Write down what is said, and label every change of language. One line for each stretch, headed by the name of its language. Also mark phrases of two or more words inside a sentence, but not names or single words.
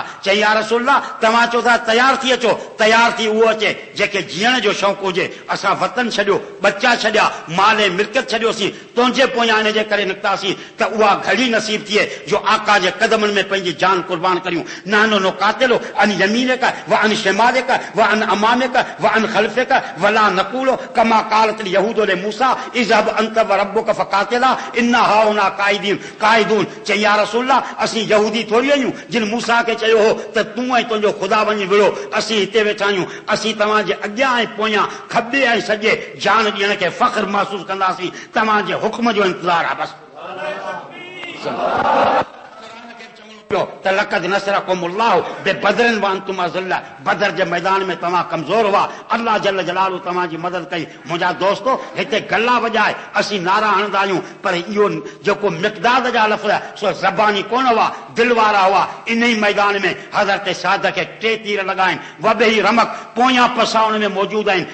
Sindhi: चई
Arabic: يا رسول الله,
Sindhi: तव्हां चओ था तयार थी अचो, तयार थी उहो अचे जेके जीअण जो शौक़ु हुजे। असां वतन छॾियो, बच्चा छॾिया, माल ऐं मिल्कियत छॾियोसीं, तुंहिंजे पोयां हिन जे करे निकितासीं त उहा घड़ी नसीब थिए जो आका जे क़दमनि में पंहिंजी जान कुर्बान करियूं।
Arabic: إنا نقاتل عن يمينك وعن شمالك وعن أمامك وعن خلفك ولا نقول كما قالت اليهود لموسى اذهب اذهب أنت وربك فقاتلا إنا هاهنا قاعدون.
Sindhi: चई
Arabic: يا رسول الله
Sindhi: असीं यहूदी थोड़ी आहियूं जिन मूसा खे चयो हो त तूं ऐं तुंहिंजो ख़ुदा वञी विड़ो, असीं हिते वेठा आहियूं, असीं तव्हांजे अॻियां ऐं पोयां खॿे ऐं सॼे जान ॾियण खे फ़ख्र महसूस कंदासीं, तव्हांजे हुक्म जो इंतज़ार आहे बस।
Arabic: لقد نصركم الله ببدر وأنتم أذلة,
Sindhi: बदर जे मैदान में तव्हां कमज़ोर हुआ,
Arabic: الله جل جلاله
Sindhi: तव्हांजी मदद कई। मुंहिंजा दोस्तो हिते गला वॼाए असीं नारा हणंदा आहियूं, पर इहो जेको मिक़दाद जा लफ़्ज़ सो ज़बानी कोन हुआ, दिल वारा हुआ। इन ई मैदान में हज़रत साद खे 3 तीर लॻाइनि, वबेही रमक पोयां पसा उन में मौजूद आहिनि।